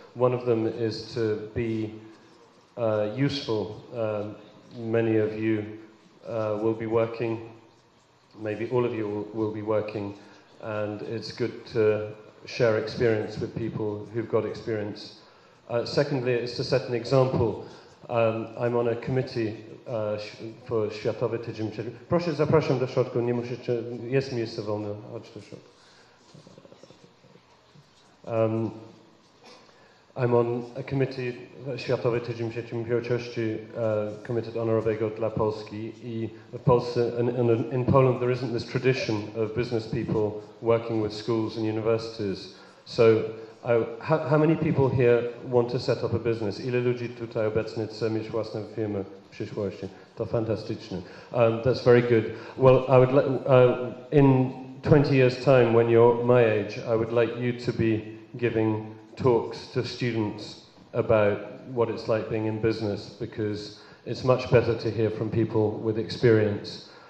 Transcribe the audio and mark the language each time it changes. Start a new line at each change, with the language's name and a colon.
English: One of them is to be useful. Many of you will be working, maybe all of you will be working, and it's good to share experience with people who've got experience. Secondly, it's to set an example. I'm on a committee for Światowy Tydzień Przedsiębiorczości.
Polish: Proszę, zapraszam do środka, nie musicie, jest miejsce wolne, chodź do środka.
English: I'm on a committee, Światowy Tydzień Przedsiębiorczości, Komitet Honorowego dla Polski.
Polish: I w Polsce,
English: in Poland there isn't this tradition of business people working with schools and universities. So how many people here want to set up a business?
Polish: Ile ludzi tutaj obecnie chce mieć własną firmę w przyszłości? To fantastyczne.
English: That's very good. Well, I would in 20 years' time, when you're my age, I would like you to be giving talks to students about what it's like being in business, because it's much better to hear from people with experience.